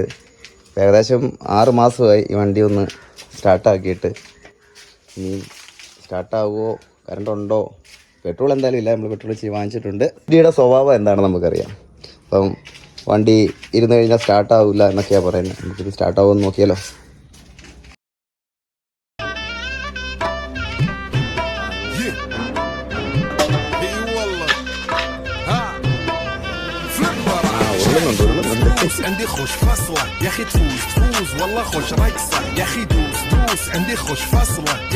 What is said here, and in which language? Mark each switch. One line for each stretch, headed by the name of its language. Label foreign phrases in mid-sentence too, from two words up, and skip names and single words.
Malayalam: ഏകദേശം 6 മാസമായി ഈ വണ്ടി ഒന്ന് സ്റ്റാർട്ടാക്കിയിട്ട്. ഇനി സ്റ്റാർട്ടാവുമോ, കറണ്ട് ഉണ്ടോ, പെട്രോൾ എന്തായാലും ഇല്ല. നമ്മൾ പെട്രോൾ വാങ്ങിച്ചിട്ടുണ്ട്. വണ്ടിയുടെ സ്വഭാവം എന്താണെന്ന് നമുക്കറിയാം. അപ്പം വണ്ടി ഇരുന്ന് കഴിഞ്ഞാൽ സ്റ്റാർട്ടാവില്ല എന്നൊക്കെയാണ് പറയുന്നത്. നമുക്കിത് സ്റ്റാർട്ടാവുമെന്ന് നോക്കിയാലോ.
Arabic: عندي خوش فصلة يا اخي تفوز والله خوش رقصة يا اخي دوس عندي خوش فصلة يا